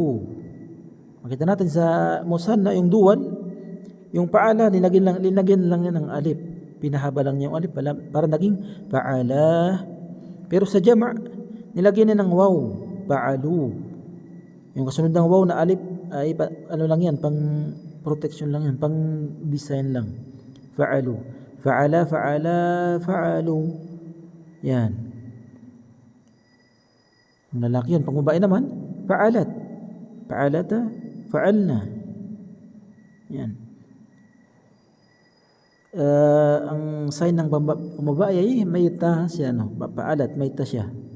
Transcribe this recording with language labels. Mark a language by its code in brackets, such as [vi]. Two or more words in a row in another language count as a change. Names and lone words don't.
[tl] Makita natin sa musanna yung dual, yung fa'ala linagyan lang yan ng alif. Pinahaba lang niya yung alif para naging fa'ala. Pero sa jama' nilagyan niya ng waw. Fa'alu. Yung kasunod ng waw na alif ay lang yan, pang protection lang yan, pang design lang. [ar] فعلوا فعلا فعلا فعلوا. [tl] Yan. Ang lalaki yun. Pang babae naman, fa'alat. [ar] فعلتا فعلن. Yan. [tl] Ang sign ng pambabae ay may ta siya, fa'alat, may ta siya.